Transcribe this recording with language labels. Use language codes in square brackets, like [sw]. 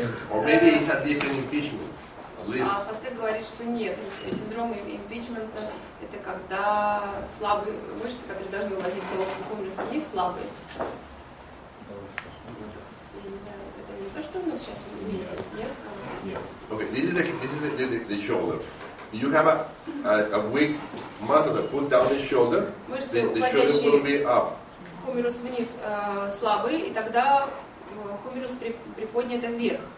[en] Or maybe it's a different impingement. [ru] А Хосе говорит, что нет. Синдром импичмента – это когда слабые мышцы, которые должны уводить головку комнату вниз, слабые. Я не знаю, это не то, что у нас сейчас имеется, нет? [en] Okay, this is the shoulder. You have a weak muscle that pulls down the shoulder, the shoulder will be up. [ru] Хумерус вниз слабый, и тогда хумерус приподнят вверх.